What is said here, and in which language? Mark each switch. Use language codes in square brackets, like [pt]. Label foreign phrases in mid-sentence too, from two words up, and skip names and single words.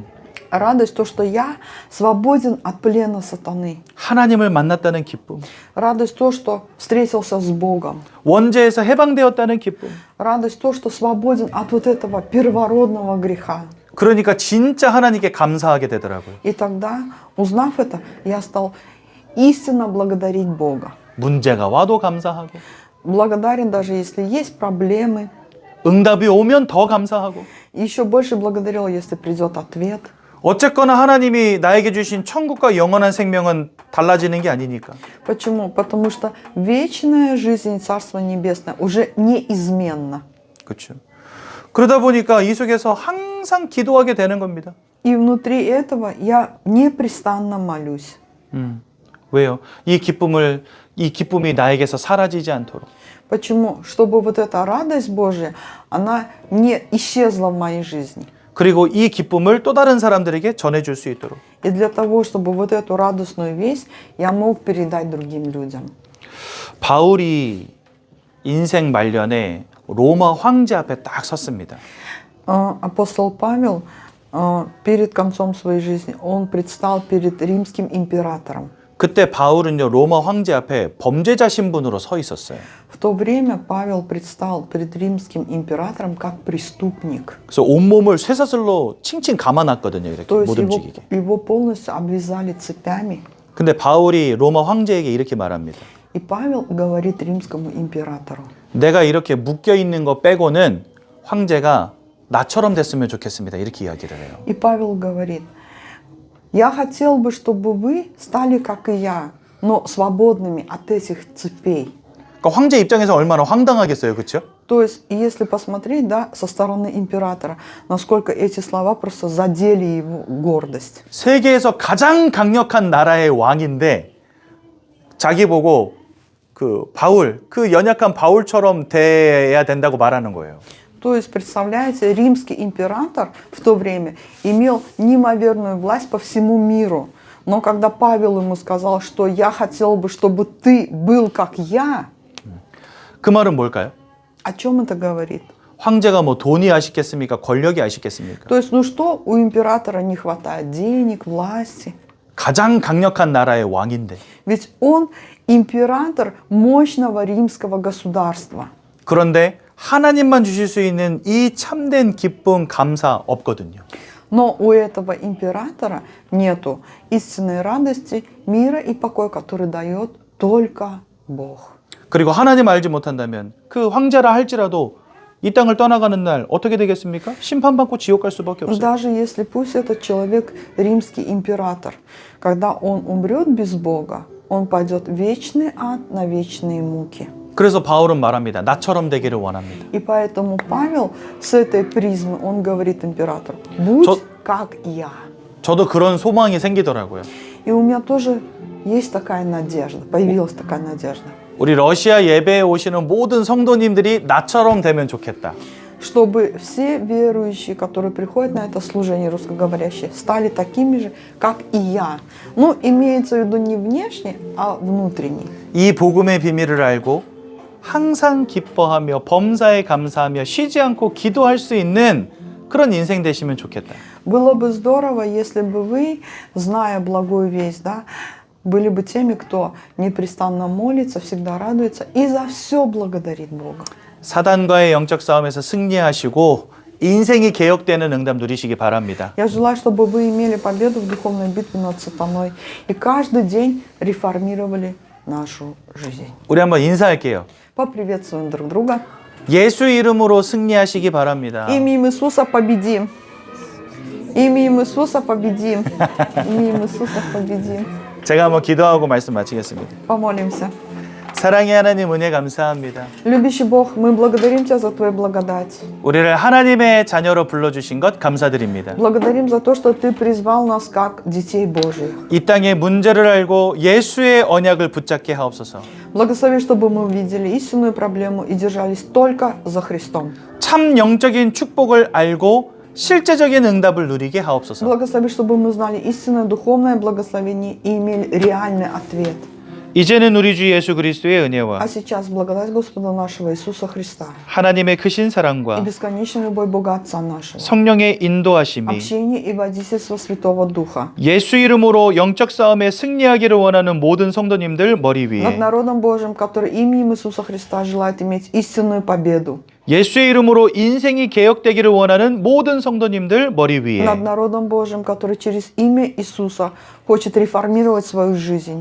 [ru] Радость то, что я свободен от плена сатаны. [ko] 하나님을 만났다는 기쁨. [ru] Радость то, что встретился с Богом. [ko] 원죄에서 해방되었다는 기쁨. [ru] Радость то, что свободен от вот этого первородного греха. [ko] 그러니까 진짜 하나님께 감사하게 되더라고요. [ru] И тогда, узнав это, я стал истинно благодарить Бога. [ko] 문제가 와도 감사하고 [ru] Благодарен даже если есть проблемы. [ko] 응답이 오면 더 감사하고 [ru] Еще больше благодарил, если придет ответ. [ko] 어쨌거나 하나님이 나에게 주신 천국과 영원한 생명은 달라지는 게 아니니까. [ru] Почему? Потому что вечная жизнь и Царство Небесное уже неизменно. [ko] 그렇죠. 그러다 보니까 이 속에서 항상 기도하게 되는 겁니다. [ru] И внутри этого я непрестанно молюсь. [ko] 왜요? 이 기쁨이 나에게서 사라지지 않도록. [ru] Почему? Чтобы вот эта радость Божья, она не исчезла в моей жизни. [ko] 그리고 이 기쁨을 또 다른 사람들에게 전해줄 수 있도록. [ru] И для того, чтобы вот эту радостную весть я мог передать другим людям. [ko] 바울이 인생 말년에 로마 황제 앞에 딱 섰습니다. [ru] Апостол Павел перед концом своей жизни он предстал перед римским императором. [ko] 그때 바울은요 로마 황제 앞에 범죄자 신분으로 서 있었어요. [ru] В то время Павел предстал перед римским императором как преступник. [ko] 그래서 온몸을 쇠사슬로 칭칭 감아놨거든요. 이렇게 [ru] То есть [ko] 못 움직이게. [ru] его полностью обвязали цепями. [ko] 근데 바울이 로마 황제에게 이렇게 말합니다. [ru] И Павел говорит римскому императору: [ko] 내가 이렇게 묶여 있는 거 빼고는 황제가 나처럼 됐으면 좋겠습니다. 이렇게 이야기를 해요. [ru] И Павел говорит: я хотел бы, чтобы вы стали как и я, но свободными от этих цепей. [ko] 그러니까 황제 입장에서 얼마나 황당하겠어요, 그렇죠? [ru] То есть, если посмотреть, да, со стороны императора, насколько эти слова просто задели его гордость. [ko] 세계에서 가장 강력한 나라의 왕인데 자기 보고 그 바울, 그 연약한 바울처럼 돼야 된다고 말하는 거예요. [ru] То есть, представляете, римский император в то время имел неимоверную власть по всему миру. Но когда Павел ему сказал, что я хотел бы, чтобы ты был как я, [ko] 그 말은 뭘까요? [ru] о чем это говорит? [ko] 황제가 뭐 돈이 아쉽겠습니까? 권력이 아쉽겠습니까? [ru] То есть, ну что, у императора не хватает денег, власти. [ko] 가장 강력한 나라의 왕인데. [ru] Ведь он император мощного римского государства. [ko] 그런데 하나님만 주실 수 있는 이 참된 기쁨, 감사 없거든요. [ru] Но у этого императора нету истинной радости, мира и покоя, который дает только Бог. [ko] 그리고 하나님 알지 못한다면 그 황제라 할지라도 이 땅을 떠나가는 날 어떻게 되겠습니까? 심판받고 지옥 갈 수밖에 없어요. [ru] Даже если пусть этот человек римский император, когда он умрет без Бога, он пойдет в вечный ад на вечные муки. [ko] 그래서 바울은 말합니다. 나처럼 되기를 원합니다. [ru] И поэтому Павел с этой призмы, он говорит императору: будь как я. [ko] 저도 그런 소망이 생기더라고요. [ru] И у меня тоже есть такая надежда, появилась такая надежда. [ko] 우리 러시아 예배에 오시는 모든 성도님들이 나처럼 되면 좋겠다. [ru] Чтобы все верующие, которые приходят на это служение, русскоговорящие, стали такими же, как и я. Ну, имеется в виду не внешне, а внутренне. [ko] 이 복음의 비밀을 알고 항상 기뻐하며 범사에 감사하며 쉬지 않고 기도할 수 있는 그런 인생 되시면 좋겠다. [ru] Было бы здорово, если бы вы, зная благую весть, да, были бы теми, кто непрестанно молится, всегда радуется и за все благодарит Бога. [ko] 사단과의 영적 싸움에서 승리하시고 인생이 개혁되는 응답 누리시기 바랍니다. [ru] Я желаю, чтобы вы имели победу в духовной битве над сатаной и каждый день реформировали нашу жизнь. [ko] 우리 한번 인사할게요. [ru] Поприветствуем друг друга. [ko] 예수 이름으로 승리하시기 바랍니다. [ru] Именем Иисуса победим. Именем Иисуса победим. Именем Иисуса победим. [ko] 제가 한번 기도하고 말씀 마치겠습니다. [ru] Помолимся. [ko] 사랑의 하나님 은혜 감사합니다. [ru] Любящий Бог, мы благодарим Тебя за Твою благодать. [ko] 우리를 하나님의 자녀로 불러주신 것 감사드립니다. [ru] Благодарим за то, что Ты призвал нас как детей Божьих. [ko] 이 땅의 문제를 알고 예수의 언약을 붙잡게 하옵소서. [ru] Благослови, чтобы мы увидели истинную проблему и держались только за Христом. [ko] 참 영적인 축복을 알고 실제적인 응답을 누리게 하옵소서. [ru] Благослови, чтобы мы знали истинное духовное благословение и имели реальный ответ. [ko] 이제는 우리 주 예수 그리스도의 은혜와 [ru] А сейчас благодать Господа нашего Иисуса Христа [ko] 하나님의 크신 [ru] и [ko] 사랑과 [ru] бесконечная любовь Бога Отца нашего, [ko] 성령의 인도하심이 [ru] общение и водительство Святого Духа [ko] 예수 이름으로 영적 싸움에 승리하기를 원하는 모든 성도님들 머리 [ru] над [ko] 위에 [ru] народом Божьим, который именем Иисуса Христа желает иметь истинную победу, [ko] 예수의 이름으로 인생이 개혁되기를 원하는 모든 성도님들 머리 위에 [ru] над народом Божьим, который через имя Иисуса хочет реформировать свою жизнь,